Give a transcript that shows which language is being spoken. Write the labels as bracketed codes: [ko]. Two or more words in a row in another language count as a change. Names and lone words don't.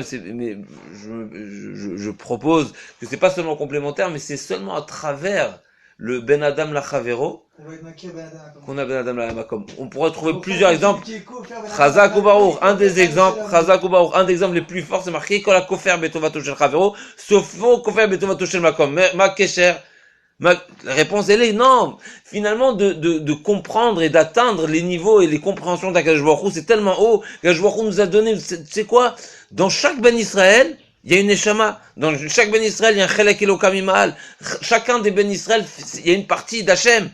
[fr] Mais je propose que c'est pas seulement complémentaire, mais c'est seulement à travers le [he] בין אדם לחברו [fr] qu'on a [he] בין אדם למקום. [fr] On pourrait trouver plusieurs exemples. [he] חזק וברוך, [fr] un des exemples les plus forts, c'est marqué [he] כל הכופר בטובתו של חברו, [fr] sauf [he] כופר בטובתו של מקום. מה קשר. [fr] La réponse, elle est non. Finalement, de comprendre et d'atteindre les niveaux et les compréhensions d'Akadosh Baruch Hu, c'est tellement haut qu'Akadosh Baruch Hu nous a donné, c'est quoi? Dans chaque [he] בן ישראל, [fr] il y a une Neshama. Dans chaque [he] בן ישראל, [fr] il y a un [he] חלק אלוקה ממעל. [fr] Chacun des [he] בן ישראל, [fr] il y a une partie d'Hachem.